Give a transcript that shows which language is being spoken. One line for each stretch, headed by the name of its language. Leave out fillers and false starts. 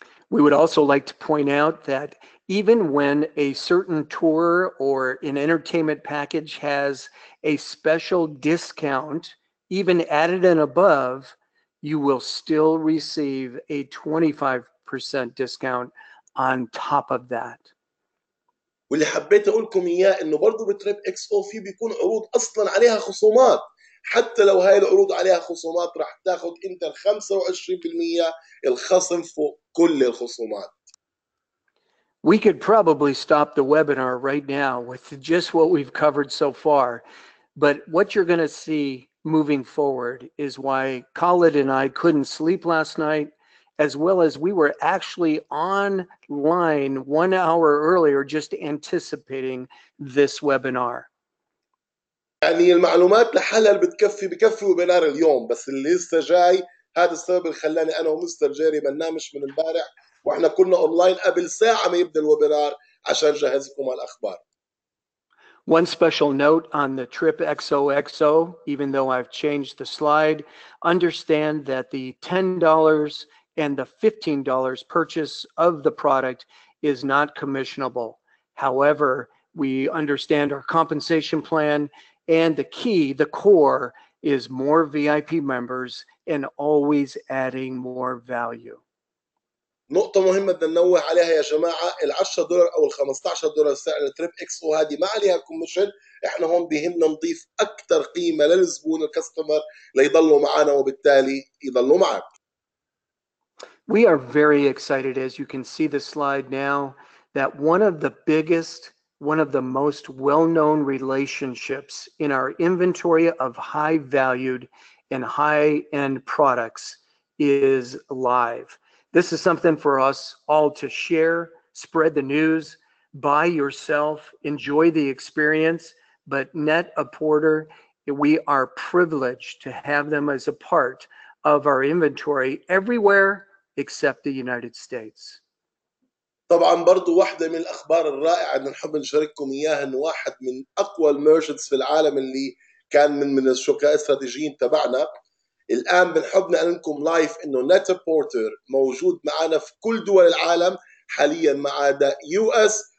English: We would also like to point out that even when a certain tour or an entertainment package has a special discount, even added and above, you will still receive a 25% discount on top of that.
Arabic: واللي حبيت اقول لكم اياه انه برضه بتريب اكس او في بيكون عروض اصلا عليها خصومات، حتى لو هاي العروض عليها خصومات رح تاخذ انت ال 25% الخصم فوق كل الخصومات.
English: We could probably stop the webinar right now with just what we've covered so far, but what you're going to see moving forward is why Khalid and I couldn't sleep last night, as well as we were actually online 1 hour earlier just anticipating this webinar.
Arabic: يعني المعلومات لحالها اللي بكفي ويبينار اليوم، بس اللي لسه جاي هذا السبب اللي خلاني انا ومستر جيري ما ننامش من امبارح واحنا كنا اونلاين قبل ساعه ما يبدا الويبينار عشان نجهزكم على الاخبار.
English: One special note on the TripXOXO, even though I've changed the slide, understand that the $10 and the $15 purchase of the product is not commissionable. However, we understand our compensation plan, and the key, the core, is more VIP members and always adding more value.
Arabic: نقطة مهمة بدنا ننوه عليها يا جماعة، ال $10 أو ال $15 سعر التريب اكسو هذه ما عليها كوميشن. احنا هون بيهمنا نضيف أكثر قيمة للزبون الكاستمر ليضلوا معنا وبالتالي يضلوا معك.
English: We are very excited, as you can see the slide now, that one of the biggest, one of the most well-known relationships in our inventory of high-valued and high-end products is live. This is something for us all to share, spread the news, buy yourself, enjoy the experience, but Net-a-Porter, we are privileged to have them as a part of our inventory everywhere except the United States.
Arabic: طبعا برضو واحدة من الأخبار الرائعة اللي نحب نشارككم إياها، إنه واحد من أقوى الميرشنتس في العالم اللي كان من الشركاء الاستراتيجيين تبعنا، الآن بنحب نعلن لكم لايف إنه نيتا بورتر موجود معنا في كل دول العالم حاليا ما عدا US.